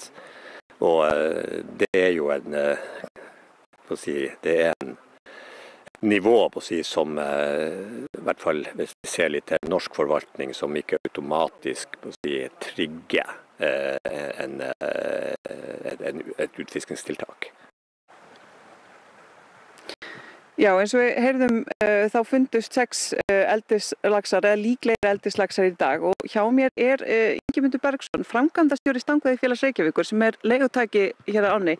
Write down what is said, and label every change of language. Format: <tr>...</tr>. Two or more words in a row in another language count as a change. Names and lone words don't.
<no>Og det er jo det er en nivå som i hvert fall hvis vi ser litt til norsk forvaltning som ikke automatisk trigger et utfiskingstiltak.</no> <is>Já, eins og við heyrðum þá fundust 6 eldislaxar eða líklegir eldislaxar í dag og hjá mér er Ingimundur Bergsson, framkvæmdastjóri Stangveiðifélags Reykjavíkur sem er leigutæki hér á ánni.</is>